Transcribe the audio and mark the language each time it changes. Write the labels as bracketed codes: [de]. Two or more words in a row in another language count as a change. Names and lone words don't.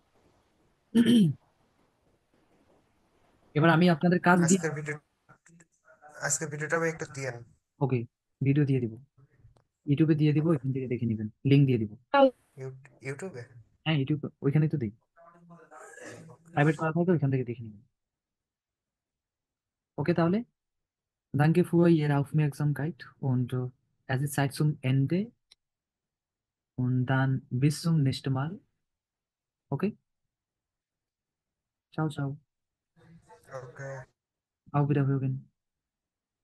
[bn] এবার আমি আপনাদের কাজ দিই, আজকের ভিডিও আজকের ভিডিওটা আমি একটু দিয়েন ওকে, ভিডিও দিয়ে দিব, ইউটিউবে দিয়ে দিব, এখান থেকে দেখে নেবেন, লিঙ্ক দিয়ে দিব। ইউটিউবে। হ্যাঁ, ইউটিউব ওইখানেই তো দিই, প্রাইভেট করা থাকে, ওইখান থেকে দেখে নেবেন। ওকে, তাহলে [de] danke für Ihre Aufmerksamkeit und es ist Zeit zum Ende und dann bis zum nächsten Mal. [it] Okay, ciao, ciao, [bn] ওকে। [de] auf Wiederhören। Auf Wiederhören.